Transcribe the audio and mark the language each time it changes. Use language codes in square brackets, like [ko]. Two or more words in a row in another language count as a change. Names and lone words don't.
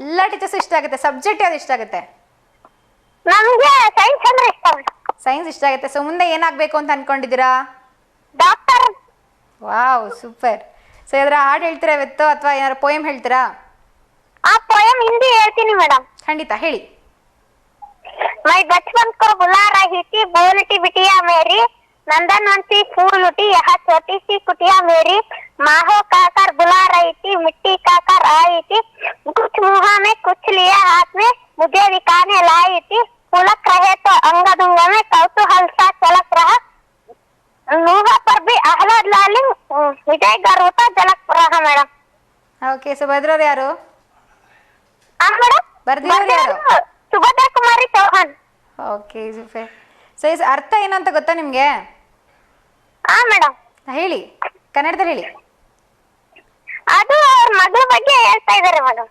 [kn] ಎಲ್ಲ ಟೀಚರ್ಸ್ ಇಷ್ಟ ಆಗುತ್ತೆ. ಸಬ್ಜೆಕ್ಟ್ ಯಾವ್ದು ಇಷ್ಟ ಆಗುತ್ತೆ? ನಮ್ಗೆ ಸೈನ್ಸ್ ಅಂದ್ರೆ ಇಷ್ಟ ಮೇಡಮ್. ಸೈನ್ಸ್ ಇಷ್ಟ ಆಗುತ್ತೆ. ಸೊ ಮುಂದೆ ಏನಾಗಬೇಕು ಅಂತ ಅನ್ಕೊಂಡಿದ್ದೀರಾ? ಡಾಕ್ಟರ್. [en] wow, super. [kn] ಸೊ ಇದರ ಹಾಡು ಹೇಳ್ತೀರಾ ಇವತ್ತು ಅಥವಾ ಏನಾದ್ರು ಪೋಯಮ್ ಹೇಳ್ತೀರಾ? ಆ ಪೋಯಮ್ ಹಿಂದಿ ಹೇಳ್ತೀನಿ ಮೇಡಮ್. ಖಂಡಿತ ಹೇಳಿ. [hi] मैं बचपन को बुला रही थी, बोलती बिटिया मेरी, नंदनवंती फूल उठी यहाँ छोटी सी कुटिया मेरी, माहो कहकर बुला रही थी, मिट्टी कहकर आई थी, कुछ मुँह में कुछ लिया हाथ में, मुझे दिखाने लाई थी, पुलक रहे तो अंग दुंग में कौतूहल सा चलक रहा, नूहा पर भी आह्लाद लाली, विजय गर्वता झलक रहा मैडम. [en] okay, so [kn] ಬರೆದಿರೋರು ಯಾರು? ಮೇಡಮ್ ಬರ್ದಿರೋರು ಯಾರು? ಸುಭದ್ರಾ ಕುಮಾರಿ ಚೌಹಾನ್. [en] okay, super. so [kn] ಇದು ಅರ್ಥ ಏನಂತ ಗೊತ್ತಾ ನಿಮಗೆ? ಮೇಡಮ್ ಹೇಳಿ, ಕನ್ನಡದಲ್ಲಿ ಹೇಳಿ. ಅದು ಅವ್ರ ಮಗಳ ಬಗ್ಗೆ ಹೇಳ್ತಾ ಇದಾರೆ ಮೇಡಮ್.